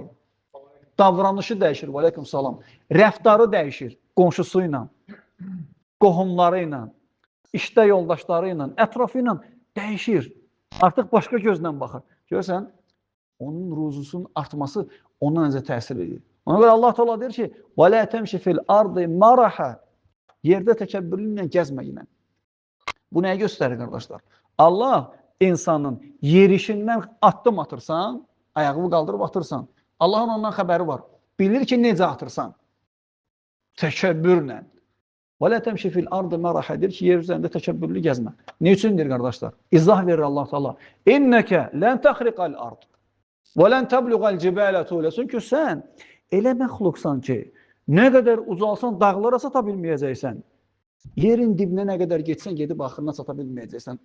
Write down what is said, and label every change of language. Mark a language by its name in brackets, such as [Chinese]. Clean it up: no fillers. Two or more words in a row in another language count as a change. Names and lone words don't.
[Azerbaijani] Davranışı dəyişir, [Arabic] عليكم السلام. [Azerbaijani] Rəftarı dəyişir, qonşusu ilə, qohumları ilə, işdə yoldaşları ilə, ətrafı ilə dəyişir. Artıq başqa gözlə baxır. Görürsən, onun ruzusunun artması ona necə təsir edir. Ona görə Allah Teala deyir ki, [Arabic] وَلَا تَمْشِ فِي الْأَرْضِ مَرَحَ [Azerbaijani] Yerdə təkəbbürlüklə gəzməklə. Bu nəyə göstərir, qardaşlar? Allah insanın yerişindən addım atırsan, ayağını qaldırıb atırsan. Allahın ondan xəbəri var. Bilir ki, necə atırsan. Təkəbbürlə. [Arabic] وَلَا تَمْشِ فِي الْأَرْضِ مَرَحَ [Azerbaijani] Deyir ki, yer üzərində təkəbbürlü gəzmə. Ne üçündür, qardaşlar? İzah verir Allah Teala. [Arabic] إنك لن تخرق الأرض ولن تبلغ الجبال طولا. [Azerbaijani] Çünki sən elə məxluqsan ki, nə qədər ucalsan, dağlara çata bilməyəcəksən. Yerin dibinə nə qədər getsən, gedib axırına çata bilməyəcəksən.